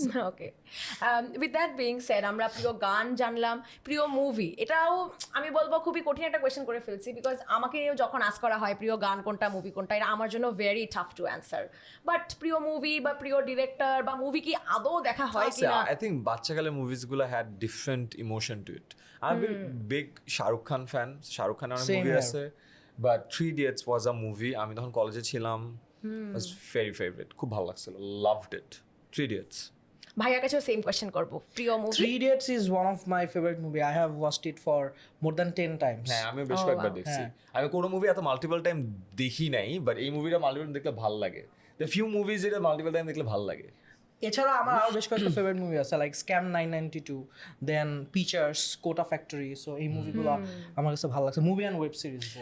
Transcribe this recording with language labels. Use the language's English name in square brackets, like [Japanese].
[Bangla] Okay, [English] with that being said, [Bangla] আমরা প্রিয় গান জানলাম, প্রিয় মুভি, এটাও আমি বলবো খুবই কঠিন একটা কোয়েশ্চেন করে ফেলছি, বিকজ আমাকে যখন আস্ক করা হয় প্রিয় গান কোনটা, মুভি কোনটা, এটা আমার জন্য [English] Very tough to answer. [Bangla] But প্রিয় মুভি বা প্রিয় ডিরেক্টর বা মুভি কি আদৌ দেখা হয় কিনা? [English] I think বাচ্চাকালের মুভিজগুলো had different emotion to it. I'm a big Shahrukh Khan fan. [Bangla] Shahrukh খানের অনেক মুভি আছে, but [English] 3 Idiots was a movie. [Bangla] আমি তখন কলেজে ছিলাম, [English] was very favorite. [Bangla] খুব ভালো লাগছিল, [English] loved it. [Bangla] 3 Idiots. ভাইয়ার কাছেও সেম কোয়েশ্চেন করব, প্রিয় movie? [English] Three Idiots is one of my favorite movie. I have watched it for more than 10 times. [Bangla] হ্যাঁ আমি বেশ কয়েকবার দেখছি। আমি কোনো মুভি এত মাল্টিপল টাইম দেখি নাই, বাট এই মুভিটা মাল্টিপল দেখলে ভালো লাগে। [English] the few movies [Bangla] যেটা মাল্টিপল টাইম দেখলে ভালো লাগে। এছাড়া আমার আরো বেশ কয়েকটা ফেভারিট মুভি আছে, লাইক স্ক্যাম 992, দেন পিচার্স, কোটা ফ্যাক্টরি। সো এই মুভিগুলো আমার কাছে ভালো লাগছে, মুভি অ্যান্ড ওয়েব সিরিজ।